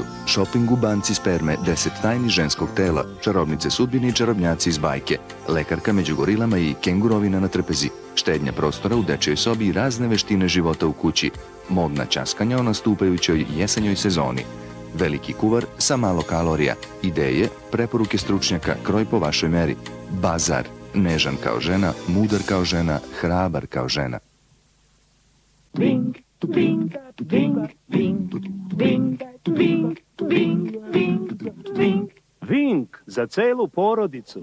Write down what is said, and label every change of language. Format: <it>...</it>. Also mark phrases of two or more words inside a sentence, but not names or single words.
<sr>Shopping u banci sperme, 10 tajni ženskog tela, čarobnice sudbine i čarobnjaci iz bajke, lekarka među gorilama i kengurovina na trpezi, štednja prostora u dečjoj sobi i razne veštine života u kući, modna ćaskanja o nastupajućoj jesenjoj sezoni, veliki kuvar sa malo kalorija, ideje, preporuke stručnjaka, kroj po vašoj meri. Bazar, nežan kao žena, mudar kao žena, hrabar kao žena. Bing, bing, bing, bing, bing, bing, bing, bing, bing. Vink za celu porodicu.</sr>